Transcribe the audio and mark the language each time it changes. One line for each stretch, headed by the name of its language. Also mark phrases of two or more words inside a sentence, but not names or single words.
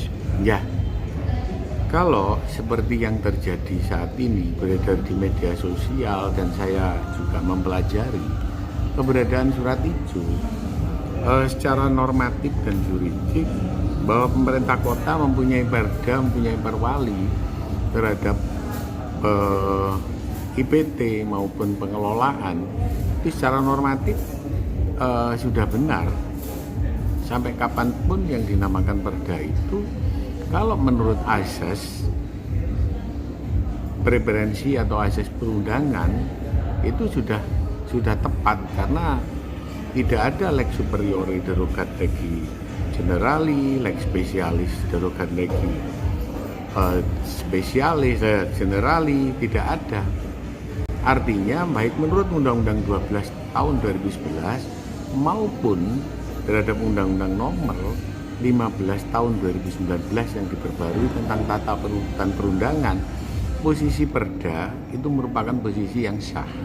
Indonesian: Ya, kalau seperti yang terjadi saat ini beredar di media sosial dan saya juga mempelajari keberadaan surat ijo secara normatif dan juridik, bahwa pemerintah kota mempunyai perda, mempunyai perwali terhadap IPT maupun pengelolaan, itu secara normatif sudah benar. Sampai kapanpun yang dinamakan perda itu, kalau menurut asas preferensi atau asas perundangan itu sudah tepat, karena tidak ada
Latin: lex superiore derogat legi generali, lex specialis derogat legi spesialis generali,
Indonesian: tidak ada. Artinya baik menurut Undang-Undang 12 tahun 2011 maupun terhadap Undang-Undang nomor 15 tahun 2019 yang diperbarui tentang tata dan perundangan, posisi perda itu merupakan posisi yang sah.